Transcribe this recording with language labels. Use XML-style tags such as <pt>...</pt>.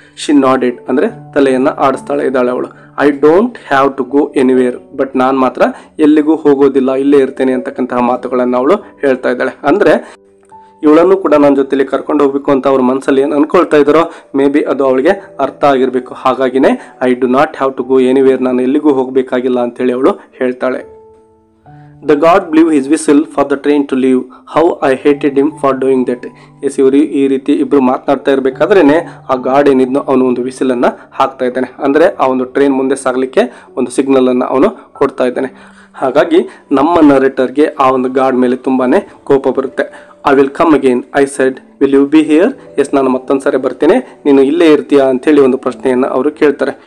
<en>she nodded</en> <kn>ಅಂದರೆ ತಲೆಯನ್ನು ಆಡಿಸ್ತಾಳೆ ಇದ್ದಾಳೆ ಅವಳು.</kn> <en>I don't have to go anywhere</en> <kn>but ನಾನು ಮಾತ್ರ ಎಲ್ಲಿಗೂ ಹೋಗೋದಿಲ್ಲ, ಇಲ್ಲೇ ಇರ್ತೇನೆ ಅಂತಕ್ಕಂತಹ ಮಾತುಗಳನ್ನು ಅವಳು ಹೇಳ್ತಾ ಇದ್ದಾಳೆ. ಅಂದರೆ ಇವಳನ್ನು ಕೂಡ ನನ್ನ ಜೊತೆಲಿ ಕರ್ಕೊಂಡು ಹೋಗ್ಬೇಕು ಅಂತ ಅವ್ರ ಮನಸ್ಸಲ್ಲಿ ಏನು ಅನ್ಕೊಳ್ತಾ ಇದ್ದಾರೋ ಮೇ ಬಿ ಅದು ಅವಳಿಗೆ ಅರ್ಥ ಆಗಿರಬೇಕು. ಹಾಗಾಗಿನೇ</kn> <en>I do not have to go anywhere,</en> <kn>ನಾನು ಎಲ್ಲಿಗೂ ಹೋಗಬೇಕಾಗಿಲ್ಲ ಅಂತೇಳಿ ಅವಳು ಹೇಳ್ತಾಳೆ.</kn> <en>The god blew his whistle for the train to leave. How I hated him for doing that.</en> <kn>ಇವರು ಈ ರೀತಿ ಇಬ್ಬರು ಮಾತನಾಡ್ತಾ ಇರಬೇಕಾದ್ರೇ ಆ ಗಾಡ್ ಏನಿದ್ನೋ ಅವನು ಒಂದು ವಿಸಿಲನ್ನು ಹಾಕ್ತಾ ಇದ್ದಾನೆ. ಅಂದರೆ ಆ ಒಂದು ಟ್ರೈನ್ ಮುಂದೆ ಸಾಗಲಿಕ್ಕೆ ಒಂದು ಸಿಗ್ನಲನ್ನು ಅವನು ಕೊಡ್ತಾ ಇದ್ದಾನೆ. ಹಾಗಾಗಿ ನಮ್ಮ ನರೇಟರ್ಗೆ ಆ ಒಂದು ಗಾಡ್ ಮೇಲೆ ತುಂಬಾ ಕೋಪ ಬರುತ್ತೆ.</kn> <en>I will come again I said will you be here.</en> <kn>ನಾನು ಮತ್ತೊಂದು ಸಾರಿ ಬರ್ತೇನೆ, ನೀನು ಇಲ್ಲೇ ಇರ್ತೀಯಾ ಅಂತೇಳಿ ಒಂದು ಪ್ರಶ್ನೆಯನ್ನು ಅವರು ಕೇಳ್ತಾರೆ.</kn>